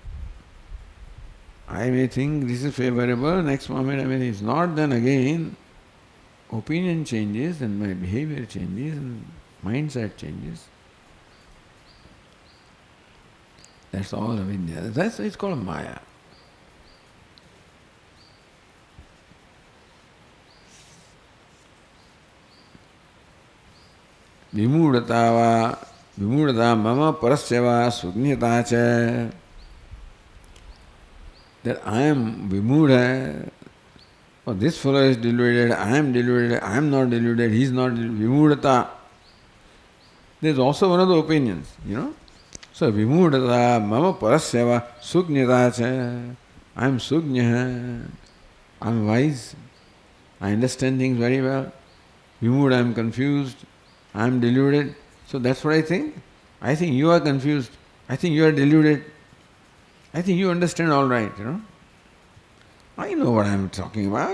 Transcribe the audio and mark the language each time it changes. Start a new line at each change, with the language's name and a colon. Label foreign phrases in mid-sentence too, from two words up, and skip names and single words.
English: I may think this is favorable, next moment I mean it's not, then again opinion changes and my behavior changes and mindset changes. That's all of India. It's called Maya.
Sanskrit: विमूढता मम परस्यैव सुज्ञता च.
English: That I am vimuda, or this fellow is deluded, I am deluded, I am not deluded, he is not deluded. Vimudata. There is also one of the opinions, So
Sanskrit: विमूढता मम परस्यैव सुज्ञता च.
English: I am sugnya, I am wise, I understand things very well. Vimuda, I am confused, I am deluded. So that's what I think. I think you are confused, I think you are deluded. I think you understand all right, I know what I am talking about.